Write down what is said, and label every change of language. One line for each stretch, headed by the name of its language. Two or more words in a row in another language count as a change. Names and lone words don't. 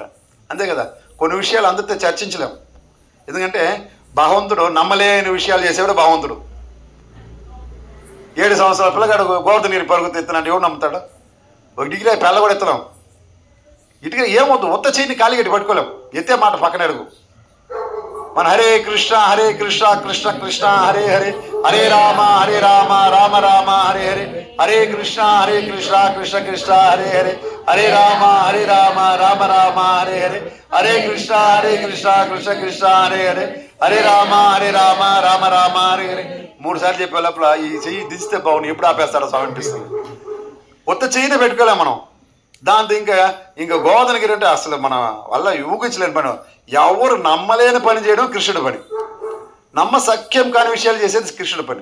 Telugu: అంతే కదా, కొన్ని విషయాలు అందరితో చర్చించలేము. ఎందుకంటే భగవంతుడు నమ్మలేని విషయాలు చేసేవాడు భగవంతుడు. 7 సంవత్సరాల పిల్లగాడు గోవర్ధన నీరు పరుగుతూ ఎత్తునంటే ఎవరు నమ్ముతాడు? ఒక డిగ్రీ పిల్ల కూడా ఎత్తలేం, ఇటుగా ఏమవుతుంది, ఉత్త చేయిని ఖాళీ గట్టి పట్టుకోలేం, ఎత్తే మాట పక్కన అడుగు. మన హరే కృష్ణ కృష్ణ కృష్ణ హరే హరే, హరే రామ రామ రామ హరే హరే, హరే కృష్ణ కృష్ణ కృష్ణ హరే హరే, హరే రామ రామ రామ హరే హరే, హరే కృష్ణ కృష్ణ కృష్ణ హరే హరే, హరే రామ రామ రామ హరే హరే. 3 సార్లు చెప్పే లోపల ఈ చెయ్యి దిస్తే బాగుంది, ఎప్పుడు ఆపేస్తాడో స్వామి అనిపిస్తుంది. ఉత్త చెయ్యినే పెట్టుకోలేం మనం. దాంతో ఇంకా గోవర్ధనగిరి అంటే అసలు మన వల్ల ఊహించలేని పని. ఎవరు నమ్మలేని పని చేయడం కృష్ణుడి పని, నమ్మసఖ్యం కాని విషయాలు చేసేది కృష్ణుడి పని.